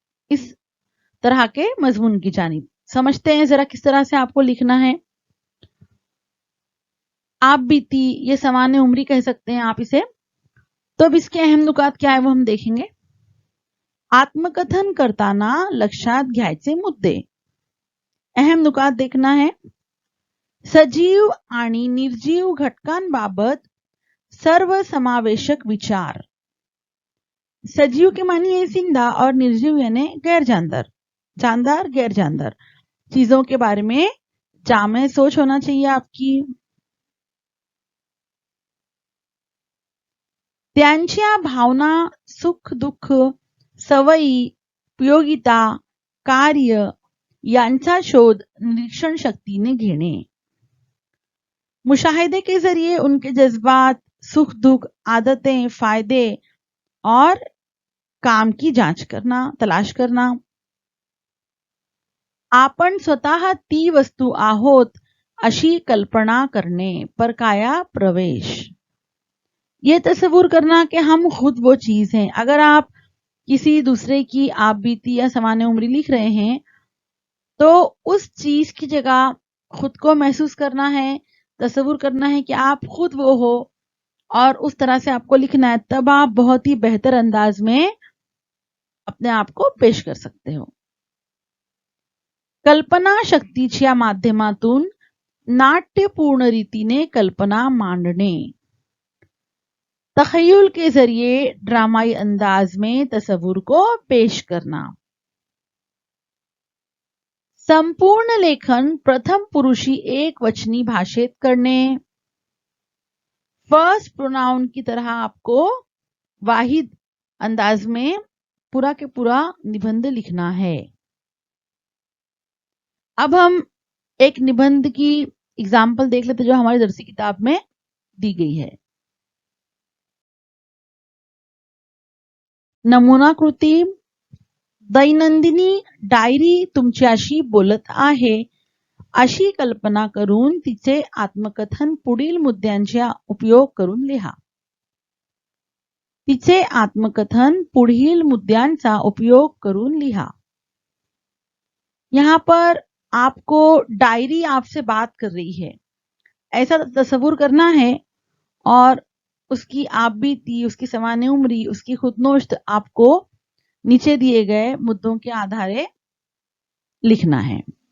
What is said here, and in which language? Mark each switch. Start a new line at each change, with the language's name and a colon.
Hindi: इस तरह के मजमून की जानिब समझते हैं जरा किस तरह से आपको लिखना है। आप बीती, ये समान उम्री कह सकते हैं आप इसे। तो अब इसके अहम नुकात क्या है वो हम देखेंगे।
Marathi: आत्मकथन करताना लक्षात घ्यायचे मुद्दे,
Hindi: अहम नुकात देखना है।
Marathi: सजीव आणि निर्जीव घटकांबाबत सर्वसमावेशक विचार।
Hindi: सजीव के मानी है जिंदा और निर्जीव यानी गैर जानदार, जानदार गैर जानदार चीजों के बारे में जामे सोच होना चाहिए आपकी।
Marathi: त्यांच्या भावना, सुख दुःख, सवयी, उपयोगिता, कार्य यांचा शोध निरीक्षण शक्तीने घेणे।
Hindi: मुशाहिदे के जरिए उनके जज्बात, सुख दुख, आदतें, फायदे और काम की जांच करना, तलाश करना।
Marathi: आपण स्वतः ती वस्तू आहोत अशी कल्पना करणे, परकाया प्रवेश।
Hindi: ये तस्वूर करना कि हम खुद वो चीज हैं। अगर आप किसी दूसरे की आप बीती या समान उम्री लिख रहे हैं तो उस चीज की जगह खुद को महसूस करना है, तस्वूर करना है कि आप खुद वो हो और उस तरह से आपको लिखना है। तब आप बहुत ही बेहतर अंदाज में अपने आप को पेश कर सकते हो।
Marathi: कल्पना शक्तीच्या माध्यमातून नाट्यपूर्ण रीतीने कल्पना मांडणे।
Hindi: तखय्युल के जरिए ड्रामाई अंदाज में तस्वूर को पेश करना।
Marathi: संपूर्ण लेखन प्रथम पुरुषी एक वचनी भाषित करने।
Hindi: फर्स्ट प्रोनाउन की तरह आपको वाहिद अंदाज में पूरा के पूरा निबंध लिखना है। अब हम एक निबंध की एग्जाम्पल देख लेते जो हमारी दरसी किताब में दी गई है।
Marathi: नमूना कृती। दैनंदिनी डायरी तुमच्याशी बोलत आहे अशी कल्पना करून तिचे आत्मकथन पुढील मुद्द्यांचा उपयोग करून लिहा। तिचे आत्मकथन पुढील मुद्द्यांचा उपयोग करून लिहा।
Hindi: यहाँ पर आपको डायरी आपसे बात कर रही है, ऐसा तस्वुर करना है और उसकी आप बीती, उसकी समान उम्री, उसकी खुदनोश्त आपको नीचे दिए गए मुद्दों के आधारे लिखना है।